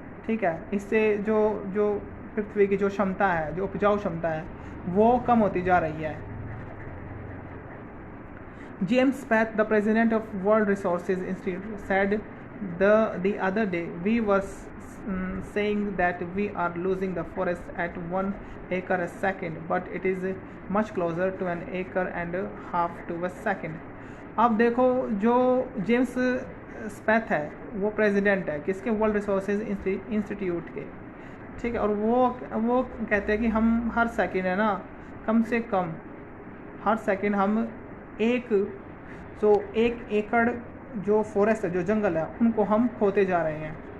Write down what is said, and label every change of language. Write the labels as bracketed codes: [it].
[hi] ठीक है, इससे जो पृथ्वी की जो क्षमता है, जो उपजाऊ क्षमता है वो कम होती जा रही है. [en] James Spath, the president of World Resources Institute, said the other day, we were saying that we are losing the forest at 1 acre a second, but it is much closer to an acre and a half to a second. [hi] अब देखो जो James स्पैथ है वो president है किसके, world resources institute के. ठीक है, और वो कहते हैं कि हम हर सेकंड है ना कम से कम हर सेकंड हम एक एकड़ जो फॉरेस्ट है, जो जंगल है, उनको हम खोते जा रहे हैं.